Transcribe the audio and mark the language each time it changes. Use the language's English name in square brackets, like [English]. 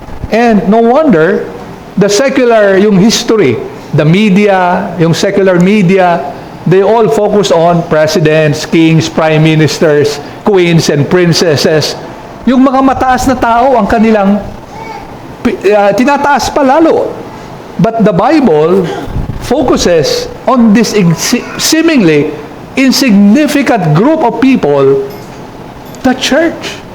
[English] And no wonder, the secular, yung history, the media, yung secular media, they all focus on presidents, kings, prime ministers, queens, and princesses. [Filipino] Yung mga mataas na tao ang kanilang tinataas pa lalo. [English] But the Bible focuses on this seemingly insignificant group of people, the church.